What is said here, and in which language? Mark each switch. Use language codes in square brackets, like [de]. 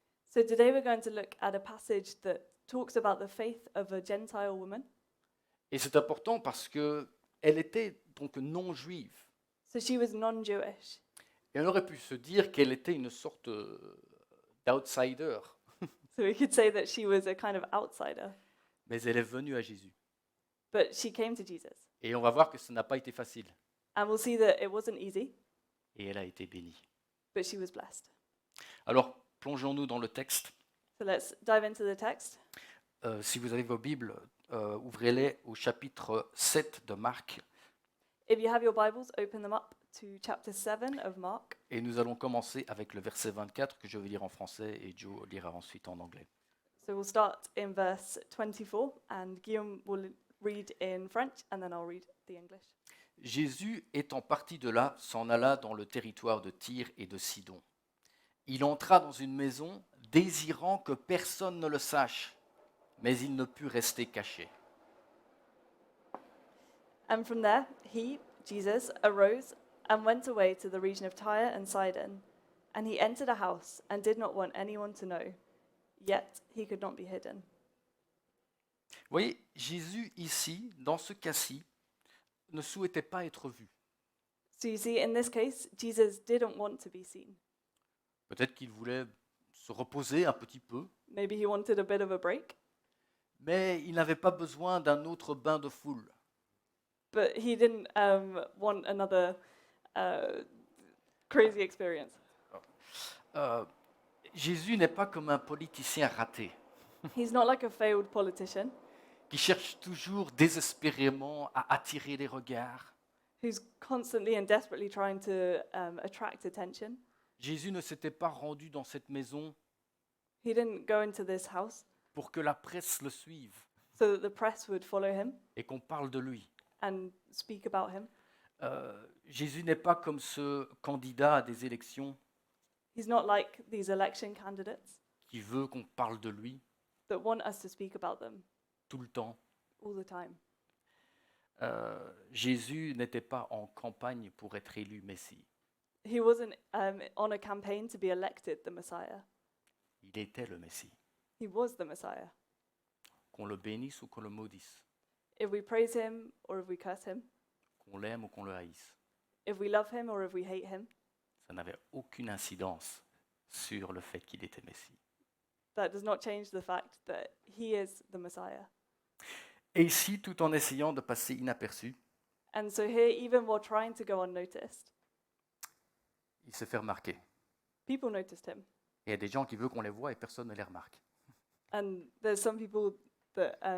[en] So today we're going to look at a passage that talks about the faith of a Gentile woman. [fr] Et c'est important parce qu'elle était donc non juive. [en] So she was non-Jewish. [fr] Et on aurait pu se dire qu'elle était une sorte d'outsider. [en] So we could say that she was a kind of outsider. [fr] Mais elle est venue à Jésus. [en] But she came to Jesus. [fr] Et on va voir que ça n'a pas été facile. [en] And we'll see that it wasn't easy, [fr] Et elle a été bénie. [en] but she was blessed. [fr] Alors, plongeons-nous dans le texte. [en] So let's dive into the text. [fr] Si vous avez vos Bibles, ouvrez-les au chapitre 7 de Marc. [en] If you have your Bibles, open them up to chapter 7 of Mark. [fr] Et nous allons commencer avec le verset 24 que je vais lire en français et Joe lira ensuite en anglais. [en] So we'll start in verse 24, and Guillaume will read in French, and then I'll read the English. [fr] Jésus, étant parti de là, s'en alla dans le territoire de Tyr et de Sidon. Il entra dans une maison, désirant que personne ne le sache, mais il ne put rester caché. [en] And from there, he, Jesus, arose and went away to the region of Tyre and Sidon. And he entered a house and did not want anyone to know. Yet he could not be hidden. [fr] Vous voyez, Jésus ici, dans ce cas-ci, ne souhaitait pas être vu. [en] So you see, in this case, Jesus didn't want to be seen. [fr] Peut-être qu'il voulait se reposer un petit peu, [en] Maybe he wanted a bit of a break, [fr] mais il n'avait pas besoin d'un autre bain de foule. [en] but he didn't want another crazy experience. [fr] Jésus n'est pas comme un politicien raté, [en] He's not like a failed politician [fr] qui cherche toujours désespérément à attirer les regards. [en] who's constantly and desperately trying to attract attention. [fr] Jésus ne s'était pas rendu dans cette maison [en] He didn't go into this house [fr] pour que la presse le suive [en] so that the press would follow him [fr] et qu'on parle de lui. [en] and speak about him. [fr] Jésus n'est pas comme ce candidat à des élections [en] He's not like these election candidates [fr] qui veut qu'on parle de lui [en] that want us to speak about them [fr] tout le temps. [en] all the time. [fr] Jésus n'était pas en campagne pour être élu Messie. [en] He wasn't on a campaign to be elected the Messiah. [fr] Il était le Messie. [en] He was the Messiah. [fr] Qu'on le bénisse ou qu'on le maudisse, [en] If we praise him or if we curse him, [fr] qu'on l'aime ou qu'on le haïsse, [en] if we love him or if we hate him, [fr] ça n'avait aucune incidence sur le fait qu'il était Messie. [en] that does not change the fact that he is the Messiah. [fr] Et ici, tout en essayant de passer inaperçu, [en] And so here, even while trying to go unnoticed, [fr] il se fait remarquer. [en] people noticed him. [fr] Et il y a des gens qui veulent qu'on les voie et personne ne les remarque. [en] And there's some people that,